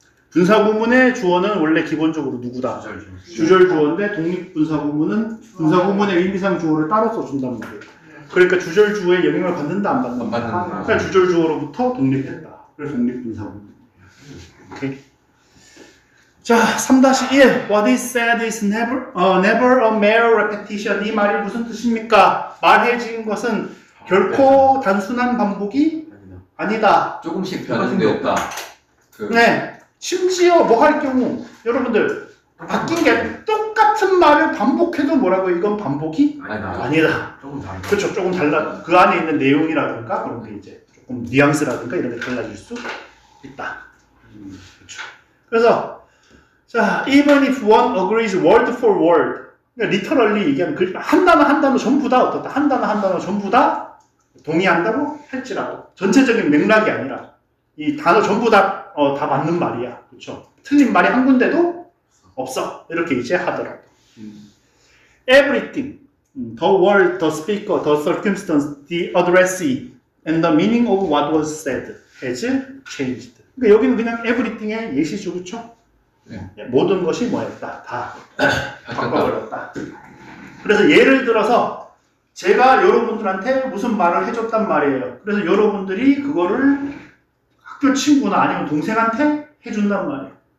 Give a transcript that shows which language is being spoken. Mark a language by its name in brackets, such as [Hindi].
[Korean] 분사구문의 주어는 원래 기본적으로 누구다? 주절 주어인데 독립분사구문은 분사구문의 의미상 주어를 따로 써준단 말이에요. 그러니까 주절 주어의 영향을 받는다 안 받는다? 안 받는다. 그러니까 주절 주어로부터 독립했다. 그래서 독립분사구문. 오케이. [English] 자, 3-1 What is said is never a mere repetition. [Korean] 이 말이 무슨 뜻입니까? 말해진 것은 결코 단순한 반복이 아니다. 조금씩 변형되었다. 네. 심지어 뭐 할 경우 여러분들 바뀐 게 똑같은 말을 반복해도 뭐라고 이건 반복이 아니다. 조금 다르다. 그렇죠. 조금 달라. 그 안에 있는 내용이라든가 그런 게 이제 조금 뉘앙스라든가 이런 게 달라질 수 있다. 그렇죠. 그래서 자, [English] even if one agrees word for word, [Korean] 그러니까 literally 얘기하면 한 단어 전부 다 어떻다. 한 단어 전부 다 동의한다고 할지라도 전체적인 맥락이 아니라 이 단어 전부 다 맞는 말이야. 그렇죠. 틀린 말이 한 군데도 없어. 이렇게 이제 하더라도. [English] Everything, the word, the speaker, the circumstance, the addressee, and the meaning of what was said has changed. [Korean] 그러니까 여기는 그냥 everything의 예시죠. 그렇죠? 네. 모든 것이 뭐였다? 다 바꿔버렸다. 그래서 예를 들어서 제가 여러분들한테 무슨 말을 해줬단 말이에요. 그래서 여러분들이 그거를 학교 친구나 아니면 동생한테 해준단 말이에요.